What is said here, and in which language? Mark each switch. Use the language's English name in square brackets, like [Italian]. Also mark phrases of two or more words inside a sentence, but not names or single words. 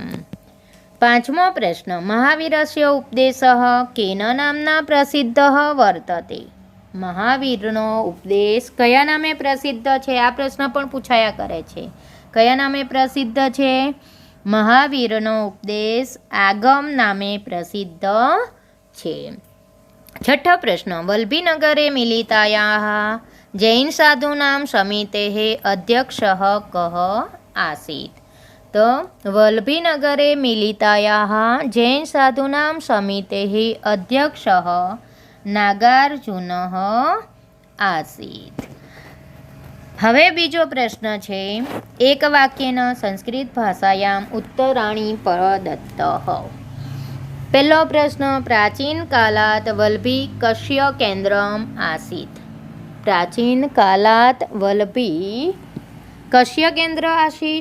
[Gujarati] પાંચમો પ્રશ્ન, [Sanskrit] महावीरस्य उपदेशः केन नाम्ना प्रसिद्धः वर्तते. [Gujarati] મહાવીરનો ઉપદેશ કયા નામે પ્રસિદ્ધ છે? આ પ્રશ્ન પણ પૂછાયા કરે છે. કયા નામે પ્રસિદ્ધ છે? મહાવીરનો ઉપદેશ આગમ નામે પ્રસિદ્ધ છે. છઠ્ઠો પ્રશ્ન [Sanskrit] वल्लभीनगरे मिलितायाः जैन साधूनां समितेः अध्यक्षः कः आसीत्? तो वल्लभीनगरे मिलितायाः जैन साधूनां समितेः अध्यक्षः नागार्जुनः आसीत्। [Gujarati] હવે બીજો પ્રશ્ન છે એક વાક્યના [Sanskrit] संस्कृत भाषायाम् उत्तराणि प्रदत्तः। [Gujarati] પહેલો પ્રશ્ન [Sanskrit] प्राचीन कालात् वल्लभी कस्य केन्द्रम् आसीत्? प्राचीन कालात् वल्लभी कस्य केन्द्रम् आसीत्?